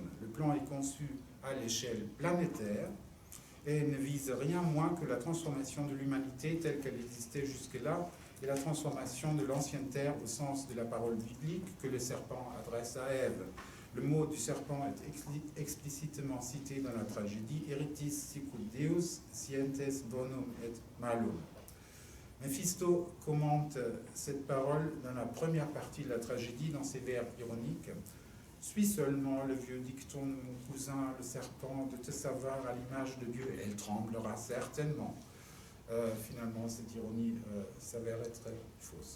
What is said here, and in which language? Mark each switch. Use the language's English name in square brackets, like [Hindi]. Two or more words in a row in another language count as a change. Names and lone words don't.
[French] Le plan est conçu à l'échelle planétaire et ne vise rien moins que la transformation de l'humanité telle qu'elle existait jusque-là et la transformation de l'ancienne terre au sens de la parole biblique que le serpent adresse à Ève. Le mot du serpent est explicitement cité dans la tragédie « [Latin] Eritis sicut Deus, scientes bonum et malum ». [French] Méphisto commente cette parole dans la première partie de la tragédie dans ses vers ironiques. « Suis seulement le vieux dicton de mon cousin, le serpent, de te savoir à l'image de Dieu, et elle tremblera certainement. » Finalement, cette ironie s'avère être fausse.